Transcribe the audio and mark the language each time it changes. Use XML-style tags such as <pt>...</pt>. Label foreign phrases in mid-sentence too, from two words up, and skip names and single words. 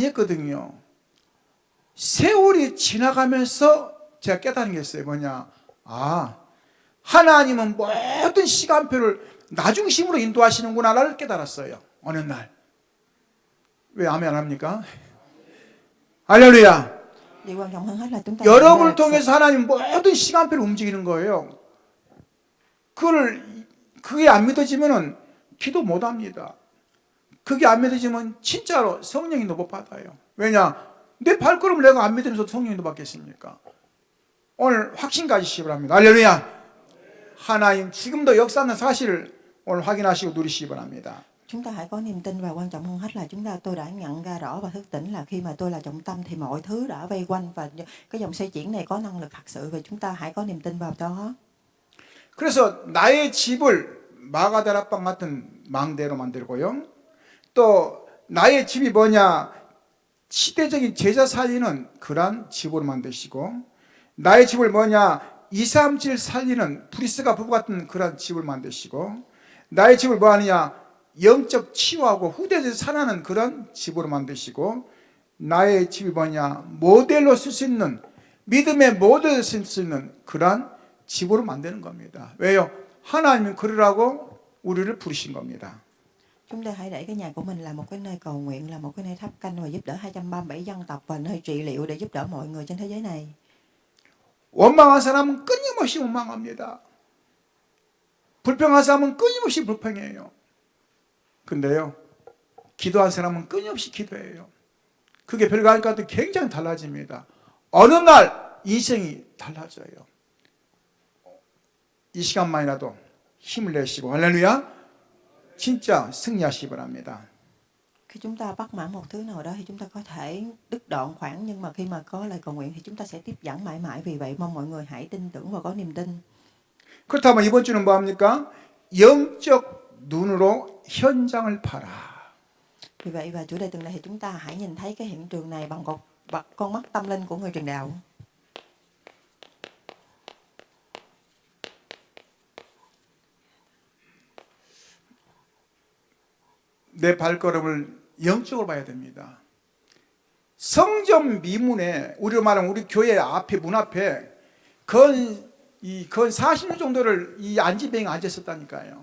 <ko>그런 생각 많이 했거든요. 세월이 지나가면서 제가 깨달은 게 있어요. 뭐냐? 하나님은 모든 시간표를 나중심으로 인도하시는구나를 깨달았어요. 어느 날. 왜 아멘 안 합니까? 할렐루야.</ko> <vi>Điều quan trọng hơn hết là chúng ta</vi> <ko>여러분을 통해서 하나님 모든 시간표를 움직이는 거예요. 그게 안 믿어지면은 기도 못 합니다. 그게 안 믿어지면 진짜로 성령님도 못 받아요. 왜냐? 내 발걸음을 내가 안 믿으면서 성령님도 받겠습니까? 오늘 확신 가지시기 바랍니다. 할렐루야. 하나님 지금도 역사하는 사실을 오늘 확인하시고 누리시기 바랍니다.</ko> <vi>Chúng ta hãy có niềm tin và quan trọng hơn hết là tôi đã nhận ra rõ và thức tỉnh là khi mà tôi là trọng tâm thì mọi thứ đã vây quanh và cái dòng xoay chuyển này có năng lực thật sự và chúng ta hãy có niềm tin vào đó.</vi> <ko>그래서 나의 집을 마가다락방 같은 망대로 만들고요. 또 나의 집이 뭐냐? 시대적인 제자 살리는 그런 집으로 만드시고 나의 집을 뭐냐? 2, 3, 7 살리는 브리스가 부부 같은 그런 집을 만드시고 나의 집을 뭐 하느냐? 영적 치유하고 후대에서 살아나는 그런 집으로 만드시고 나의 집이 뭐냐? 모델로 쓸 수 있는 믿음의 모델로 쓸 수 있는 그런 집으로 만드는 겁니다. 왜요? 하나님은 그러라고 우리를 부르신 겁니다.</ko> <vi>Chúng ta hãy để cái nhà của mình là một cái nơi cầu nguyện, là một cái nơi thắp canh và giúp đỡ 237 dân tộc và nơi trị liệu để giúp đỡ mọi người trên thế giới này.</vi> <ko>원망한 사람은 끊임없이 원망합니다. 불평한 사람은 끊임없이 불평해요. 근데요, 기도한 사람은 끊임없이 기도해요. 그게 별거하니까 굉장히 달라집니다. 어느 날 인생이 달라져요. 이 시간만이라도 힘을 내시고 할렐루야 진짜 승리하시기 바랍니다.</ko> <vi>Khi chúng ta bắt mãn một thứ nào đó thì chúng ta có thể đứt đoạn khoảng, nhưng mà khi mà có lời cầu nguyện thì chúng ta sẽ tiếp dẫn mãi mãi. Vì vậy mong mọi người hãy tin tưởng và có niềm tin.</vi> <ko>그렇다면 이번 주는 뭐 합니까? 영적 눈으로 현장을 봐라.</ko> <vi>Vì vậy và chủ đề tuần này thì chúng ta hãy nhìn thấy cái hiện trường này bằng con mắt tâm linh của người truyền đạo.</vi> <ko>내 발걸음을 영적으로 봐야 됩니다. 성전 미문에 우리로 말하면 우리 교회 앞에 문 앞에 건 40년 정도를 이 안진뱅이 앉아 있었다니까요.</ko>